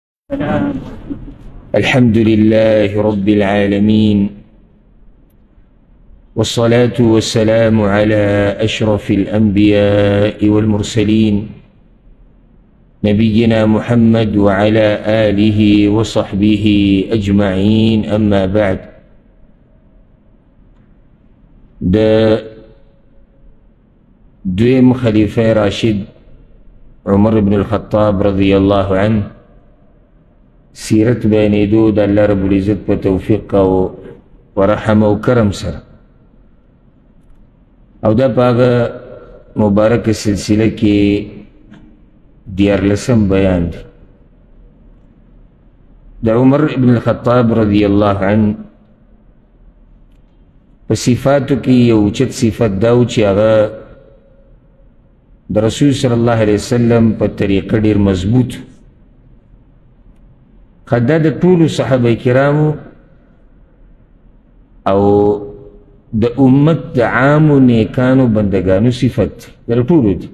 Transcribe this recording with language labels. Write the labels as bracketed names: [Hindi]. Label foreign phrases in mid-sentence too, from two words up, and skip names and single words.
[Arabic] الحمد لله رب العالمين، والصلاة والسلام على أشرف الأنبياء والمرسلين نبينا محمد وعلى آله وصحبه أجمعين. أما بعد، [Pashto] دویم خلیفہ راشد عمر بن الخطاب [Arabic] رضی اللہ عنہ [Pashto] سیرت بیانیدو د [Arabic] اللہ رب العزت [Pashto] په توفیق او ورحم او کرم سره، او دا پاغه مبارک سلسله کې دیارلسم بیان دی د عمر بن الخطاب [Arabic] رضی اللہ عنہ. [Pashto] په صفاتو کې یو اوچت صفت داو چې هغه د رسول [Arabic] صلی الله علیه وسلم [Pashto] په طریقه ډیر مضبوط، خدا د ټولو صحابه کرامو او د امت د عامو نیکانو بندگانو صفت در ټولو دی.